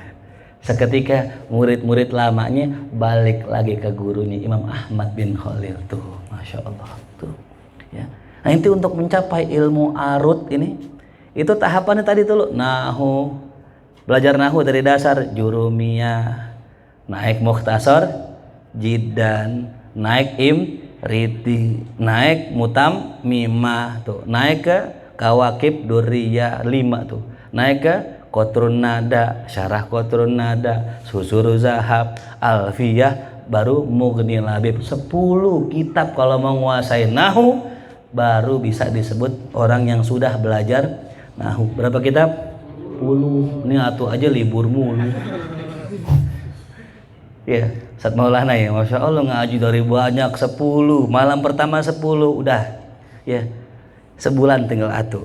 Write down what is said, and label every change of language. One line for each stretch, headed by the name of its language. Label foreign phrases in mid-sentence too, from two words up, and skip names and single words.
Indonesian: Seketika murid-murid lamanya balik lagi ke gurunya Imam Ahmad bin Khalil. Tuh, masya Allah tuh. Ya. Nah, itu untuk mencapai ilmu arud ini, itu tahapannya tadi tuh, nahu, belajar nahu dari dasar, jurumiyah, naik mukhtasar, jiddan, naik riti, naik mutam mimah tuh, naik ke kawakib durriyah 5 tuh, naik ke qatrun nada, syarah qatrun nada, susuru zahab, alfiyah, baru mughni labib. 10 kitab kalau menguasai nahu baru bisa disebut orang yang sudah belajar nahu. Berapa kitab? 10. Ini atuh aja libur mulu. Ya, Ustaz Maulana ya, Masya Allah ngaji dari banyak 10, malam pertama 10 udah, ya sebulan tinggal atuh.